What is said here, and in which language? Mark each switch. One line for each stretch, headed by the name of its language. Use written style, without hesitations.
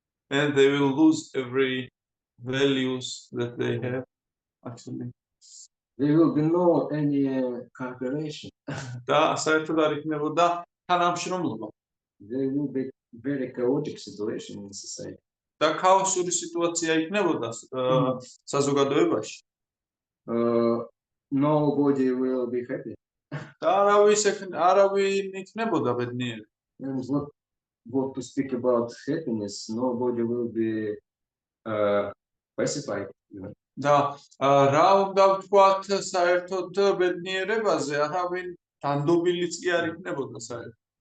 English: and they will lose every values that they have. Actually, There will be no any cooperation.
Georgian: და საერთოდ არ იქნებოდა თანამშრომლობა
English: There will be very chaotic situation in society.
Georgian: და ქაოსური სიტუაცია იქნებოდა საზოგადოებაში.
English: Nobody will be happy.
Georgian: და არავინ იქნებოდა ბედნიერი.
English: And what to speak about happiness, nobody will be pacified. Even.
Georgian: და რა უნდა ვთქვათ საერთოდ ბედნიერებაზე, არავინ დანდობილიც კი არ იქნებოდა საერთოდ.